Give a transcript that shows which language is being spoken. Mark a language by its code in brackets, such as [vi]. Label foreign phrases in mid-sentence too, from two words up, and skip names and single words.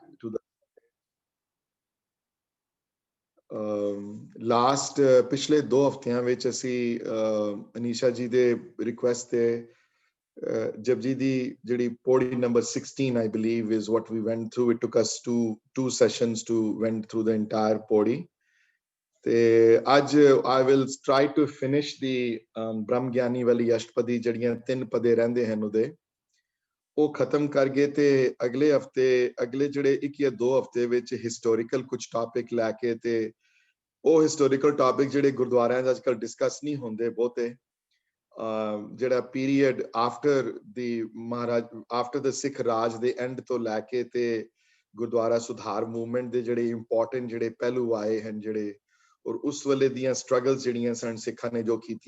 [en] to the [pa] ਲਾਸਟ ਪਿਛਲੇ 2 ਹਫ਼ਤਿਆਂ ਵਿੱਚ ਅਸੀਂ ਅਨੀਸ਼ਾ ਜੀ ਦੇ ਰਿਕੁਐਸਟ ਤੇ ਜਪਜੀ ਦੀ ਜਿਹੜੀ ਪੌੜੀ ਨੰਬਰ 16 [en] I believe is what we went through. It took us two sessions to went through the entire [pa] ਪੌੜੀ ਤੇ ਅੱਜ [en] I will try to finish the [pa] ਬ੍ਰਹਮ ਗਿਆਨੀ ਵਾਲੀ ਅਸ਼ਟਪਦੀ ਜਿਹੜੀਆਂ 3 ਪਦੇ ਰਹਿੰਦੇ ਹਨ ਉਹਦੇ ਉਹ ਖਤਮ ਕਰ ਗਏ ਤੇ ਅਗਲੇ ਹਫਤੇ ਅਗਲੇ ਜਿਹੜੇ 1 ਜਾਂ 2 ਹਫ਼ਤੇ ਵਿੱਚ ਹਿਸਟੋਰੀਕਲ ਕੁਝ ਟਾਪਿਕ ਲੈ ਕੇ ਤੇ ਉਹ [en] historical topic [pa] ਜਿਹੜੇ ਗੁਰਦੁਆਰਿਆਂ 'ਚ ਅੱਜਕੱਲ ਡਿਸਕਸ ਨਹੀਂ ਹੁੰਦੇ ਬਹੁਤੇ ਜਿਹੜਾ [en] period after the [pa] ਸਿੱਖ ਰਾਜ ਦੇ ਐਂਡ ਤੋਂ ਲੈ ਕੇ ਤੇ ਗੁਰਦੁਆਰਾ ਸੁਧਾਰ ਮੂਵਮੈਂਟ ਦੇ ਜਿਹੜੇ ਇੰਪੋਰਟੈਂਟ ਜਿਹੜੇ ਪਹਿਲੂ ਆਏ ਹਨ ਜਿਹੜੇ ਔਰ ਉਸ ਵੇਲੇ ਦੀਆਂ ਸਟਰਗਲਸ ਜਿਹੜੀਆਂ ਸਨ ਸਿੱਖਾਂ ਨੇ ਜੋ ਕੀਤੀਆਂ